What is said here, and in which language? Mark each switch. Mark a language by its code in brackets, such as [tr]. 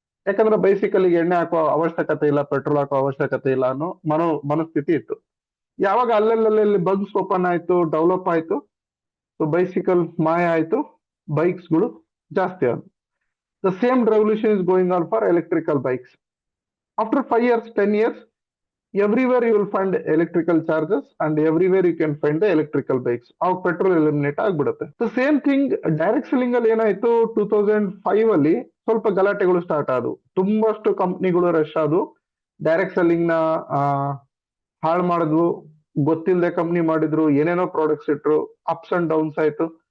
[kn] ಯಾಕಂದ್ರೆ ಬೈಸಿಕಲ್ಗೆ ಎಣ್ಣೆ ಹಾಕುವ ಅವಶ್ಯಕತೆ ಇಲ್ಲ, ಪೆಟ್ರೋಲ್ ಹಾಕುವ ಅವಶ್ಯಕತೆ ಇಲ್ಲ ಅನ್ನೋ ಮನಸ್ಥಿತಿ ಇತ್ತು. ಯಾವಾಗ ಅಲ್ಲಲ್ಲಿ ಬಗ್ಸ್ ಓಪನ್ ಆಯ್ತು, ಡೆವಲಪ್ ಆಯ್ತು, ಸೊ ಬೈಸಿಕಲ್ ಮಾಯ ಆಯ್ತು, ಬೈಕ್ಸ್ ಗಳು ಜಾಸ್ತಿ ಆದವು. [en] The same revolution is going on for electrical bikes. After 5 years, 10 years, everywhere you will find electrical charges and everywhere you can find the electrical bikes. [kn] ಅವಾಗ petrol eliminate ಆಗ್ಬಿಡುತ್ತೆ. [en] the same thing [kn] direct selling ಅಲ್ಲಿ ಏನಾಯ್ತು, 2005 ಅಲ್ಲಿ ಸ್ವಲ್ಪ ಗಲಾಟೆಗಳು start ಆದವು. ತುಂಬಷ್ಟು ಕಂಪ್ನಿಗಳು rush ಆದವು, direct selling ನ ಹಾಳು ಮಾಡಿದ್ವು, ಗೊತ್ತಿಲ್ಲದೆ ಕಂಪ್ನಿ ಮಾಡಿದ್ರು, ಏನೇನೋ ಪ್ರಾಡಕ್ಟ್ಸ್ ಇಟ್ರು, ಅಪ್ಸ್ ಅಂಡ್ ಡೌನ್ಸ್ ಆಯ್ತು.